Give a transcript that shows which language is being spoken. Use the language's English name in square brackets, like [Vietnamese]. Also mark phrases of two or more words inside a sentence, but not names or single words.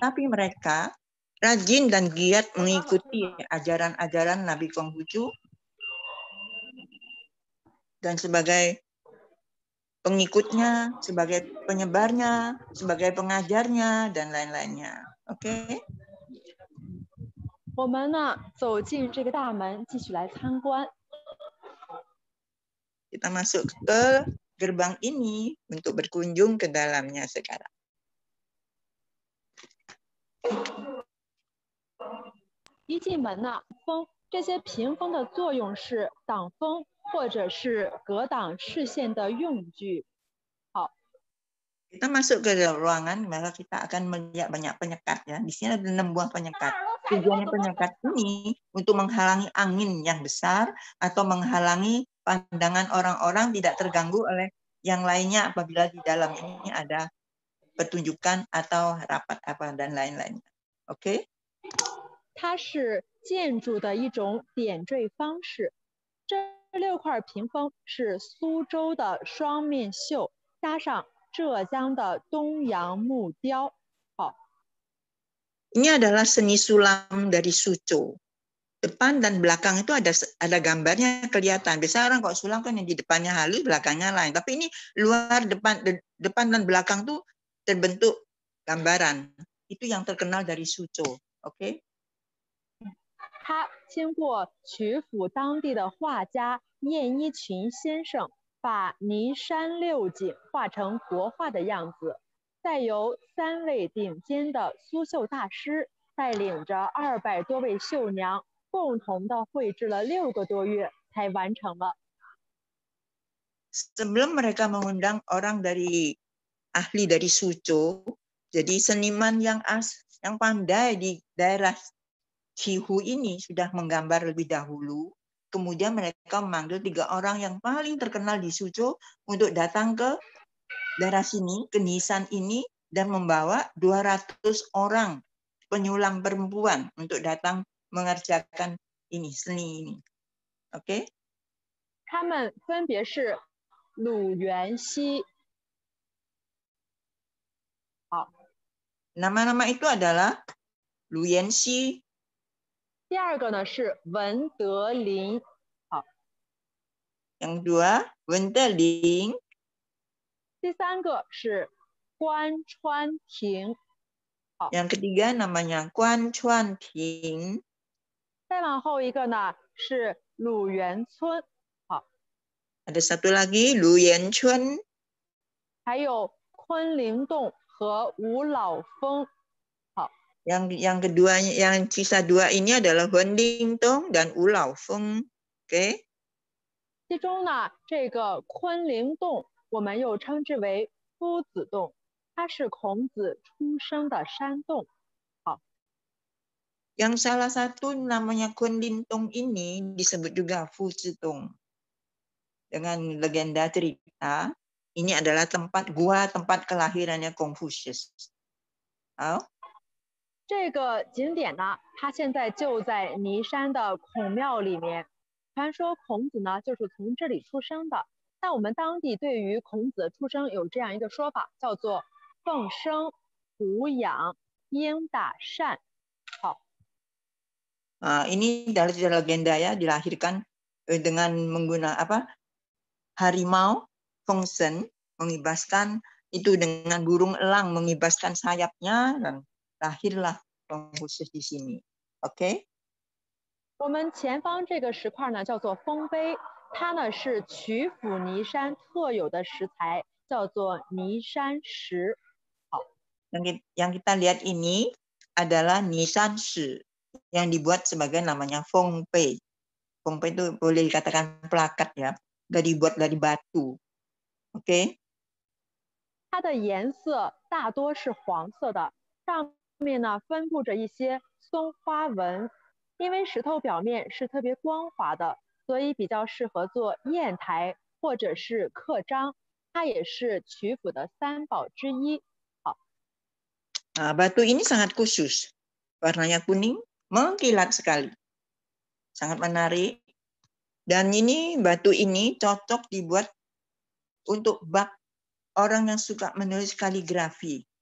[Indonesian] Tapi mereka rajin dan giat mengikuti ajaran-ajaran Nabi Konghucu. Dan sebagai pengikutnya, sebagai penyebarnya, sebagai pengajarnya, dan lain-lainnya. Oke? [Chinese] 我们呢走进这个大门，继续来参观。 [Indonesian] Kita masuk ke gerbang ini untuk berkunjung ke dalamnya sekarang. [Chinese] 一进门呢，这些屏风的作用是挡风。或者是格挡视线的用具。好， [Indonesian] kita masuk ke ruangan, maka kita akan melihat banyak penyekat ya. Di sini ada 6 buah penyekat. Tujuannya penyekat ini untuk menghalangi angin yang besar atau menghalangi pandangan orang-orang tidak terganggu oleh yang lainnya apabila di dalam ini ada pertunjukan atau rapat apa dan lain-lainnya. Oke? [Chinese] 它是建筑的一种点缀方式。这6块屏风是苏州的双面绣，加上浙江的东洋木雕。好， [Indonesian] Ini adalah seni sulam dari Suzhou. depan dan belakang itu ada gambarnya kelihatan. Biasanya orang kalau sulam kan yang di depannya halus, belakangnya lain. Tapi ini luar depan dan belakang tuh terbentuk gambaran. Itu yang terkenal dari Suzhou. Oke? [Chinese] 他经过曲阜当地的画家晏一群先生，把尼山六景画成国画的样子，再由3位顶尖的苏绣大师带领着200多位绣娘，共同的绘制了6个多月才完成了。 [Indonesian] Sebelum mereka mengundang orang dari ahli dari Suzhou, jadi seniman yang pandai di daerah Cihu ini sudah menggambar lebih dahulu. Kemudian mereka memanggil 3 orang yang paling terkenal di Suzhou untuk datang ke daerah sini, ke Nisan ini, dan membawa 200 orang penyulam perempuan untuk datang mengerjakan ini, seni ini. Oke? [Chinese] 他们分别是鲁元熙。 [Indonesian] Nama-nama itu adalah Lu Yanxi. [Chinese] 第2个呢是文德林。 [Indonesian] Yang kedua, Wen Deling. [Chinese] 第3个是关川亭。 [Indonesian] Yang ketiga namanya Guan Chuan Ting. [Chinese] 再往后一个呢是鲁元村。 [Indonesian] Ada satu lagi Lu Yanchun. [Chinese] 还有昆凌洞和吴老峰。 [Indonesian] Yang kedua, yang sisa 2 ini adalah Huan Lingtong dan Wu Laofeng. Oke? [Chinese] 其中呢，这个昆凌洞我们又称之为夫子洞，它是孔子出生的山洞。 [Indonesian] Yang salah satu namanya Huan Lingtong ini disebut juga Fu Zitong. Dengan legenda cerita, ini adalah tempat kelahirannya Confucius. Oh? [Chinese] 这个景点呢，它现在就在尼山的孔庙里面。传说孔子呢就是从这里出生的。那我们当地对于孔子出生有这样一个说法，叫做奉生、胡养、应大善。好， [Indonesian] ini dari legenda ya, dilahirkan dengan menggunakan apa? Harimau, Fengsen, mengibaskan itu dengan burung elang mengibaskan sayapnya dan lahirlah Confucius di sini. Oke? [Chinese] 我们前方这个石块呢叫做丰碑，它呢是曲阜尼山特有的石材，叫做尼山石。好， [Indonesian] yang kita lihat ini adalah Nisan Shi yang dibuat sebagai namanya Fengpei. Fengpei itu boleh dikatakan plakat ya, dibuat dari batu. Oke? [Chinese] 它的颜色大多是黄色的，上面呢分布着一些松花纹。因为石头表面是特别光滑的，所以比较适合做砚台或者是刻章。它也是曲阜的3宝之一。好， [Indonesian] batu ini sangat khusus, warnanya kuning, mengkilat sekali, sangat menarik. Dan ini batu ini cocok dibuat untuk bak orang yang suka menulis kaligrafi.